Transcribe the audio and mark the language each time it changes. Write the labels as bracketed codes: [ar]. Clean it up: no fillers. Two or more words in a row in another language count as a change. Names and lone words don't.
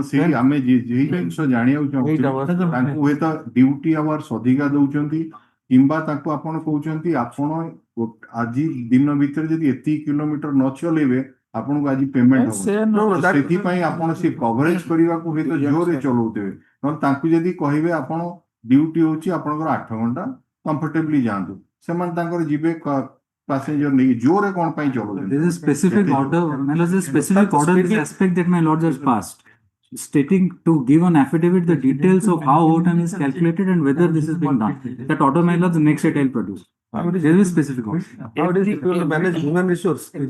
[or] ସେଇ ଆମେ ଯେଇ ଜିନିଷ ଜାଣିବାକୁ ଚାହୁଁଛୁ ତାଙ୍କୁ ହୁଏତ [en] duty hours [or] ଅଧିକା ଦଉଛନ୍ତି କିମ୍ବା ତାଙ୍କୁ ଆପଣ କହୁଛନ୍ତି ଆପଣ ଆଜି ଦିନ ଭିତରେ ଯଦି ଏତିକି କିଲୋମିଟର ନ ଚଲେଇବେ ଆପଣଙ୍କୁ ଆଜି ପେମେଣ୍ଟ ହବ ସେଥିପାଇଁ ଆପଣ ସେ କଭରେଜ କରିବାକୁ ହୁଏତ ଜୋରରେ ଚଲଉଥିବେ ନହେଲେ ତାଙ୍କୁ ଯଦି କହିବେ ଆପଣ ଡ୍ୟୁଟି ହଉଛି ଆପଣଙ୍କର 8 ଘଣ୍ଟା କମ୍ଫର୍ଟେବଲି ଯାଆନ୍ତୁ ସେମାନେ ତାଙ୍କର ଯିବେ passenger ନେଇକି ଜୋରରେ କଣ ପାଇଁ ଚଲଉଛନ୍ତି? [en] There is a specific order, this aspect that my lord just passed, stating to give an affidavit the details of how overtime is calculated and whether this is being done. That order, my lord, the next day I'll produce. There is a specific order. How it is to manage human resource?